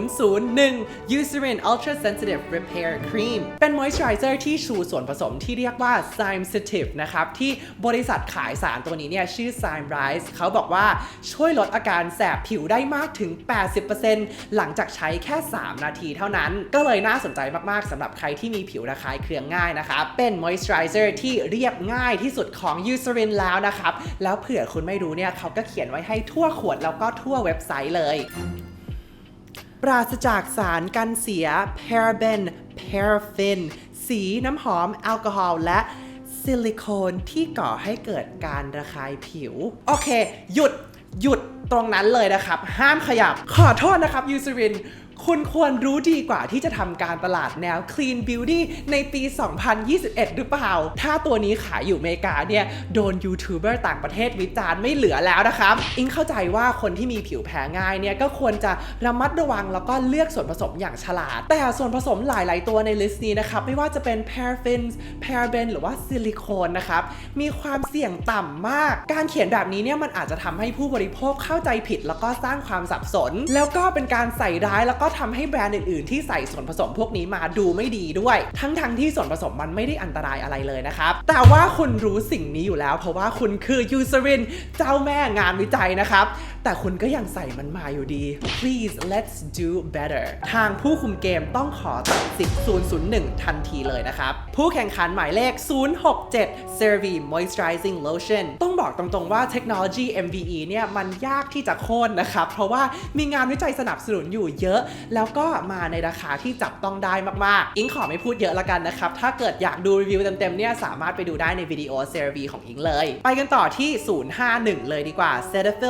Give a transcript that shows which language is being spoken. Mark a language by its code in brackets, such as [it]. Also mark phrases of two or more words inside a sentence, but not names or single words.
[th] 001 Eucerin Ultra Sensitive Repair Cream เป็น moisturizer ที่ชูส่วนผสมที่เรียกว่า Sensitive นะครับที่บริษัทขายสารตัวนี้เนี่ยชื่อ Symrise เขาบอกว่าช่วยลดอาการแสบผิวได้มากถึง 80% หลังจากใช้แค่ 3 นาทีเท่านั้นก็เลยน่าสนใจมากๆสำหรับใครที่มีผิวระคายเคืองง่ายนะครับเป็น moisturizer ที่เรียบง่ายที่สุดของ Eucerin แล้วนะครับแล้วเผื่อคุณไม่รู้เนี่ยเขาก็เขี ยนไว้ให้ทั่วขวดแล้วก็ทั่วเว็บไซต์เลยปราศจากสารกันเสีย [en] paraben paraffin [th] สีน้ำหอมแอลกอฮอล์และซิลิโคนที่ก่อให้เกิดการระคายผิวโอเคหยุดตรงนั้นเลยนะครับห้ามขยับขอโทษนะครับ Eucerin คุณควรรู้ดี กว่าที่จะทำการตลาดแนว [en] Clean Beauty [th] ในปี 2021 หรือเปล่าถ้าตัวนี้ขายอยู่อเมริกาเนี่ยโดนยูทูบเบอร์ต่างประเทศวิจารณ์ไม่เหลือแล้วนะครับอิงเข้าใจว่าคนที่มีผิวแพ้ง่ายเนี่ยก็ควร จะระมัดระวังแล้วก็เลือกส่วนผสมอย่างฉลาดแต่ส่วนผสมหลายๆตัวในลิสต์นี้นะครับไม่ว่าจะเป็น [en] paraffins paraben [th] หรือว่าซิลิโคนนะครับมีความ เสี่ยงต่ำมากการเขียนแบบนี้เนี่ยมันอาจจะทำให้ผู้บริโภคเข้าใจผิดแล้วก็สร้างความสับสนแล้วก็เป็นการใส่ร้ายแล้วก็ทำให้แบรนด์อื่นๆที่ใส่ส่วนผสมพวกนี้มาดูไม่ดีด้วยทั้งที่ส่วนผสมมันไม่ได้อันตรายอะไรเลยนะครับแต่ว่าคุณรู้สิ่งนี้อยู่แล้วเพราะว่าคุณคือ Eucerin เจ้าแม่งานวิจัยนะครับแต่คุณก็ยังใส่มันมาอยู่ดี [en] Please let's do better [th] ทางผู้คุมเกมต้องขอตัดสิทธิ์001ทันทีเลยนะครับผู้แข่งขันหมายเลข 067 CeraVe Moisturizing Lotion ต้องบอกตรงๆว่าเทคโนโลยี MVE เนี่ยมันยากที่จะโค่นนะครับเพราะว่ามีงานวิจัยสนับสนุนอยู่เยอะแล้วก็มาในราคาที่จับต้องได้มากๆอิงขอไม่พูดเยอะละกันนะครับถ้าเกิดอยากดูรีวิวเต็มๆเนี่ยสามารถไปดูได้ในวิดีโอ CeraVe ของอิงเลยไปกันต่อที่051เลยดีกว่า Cetaphil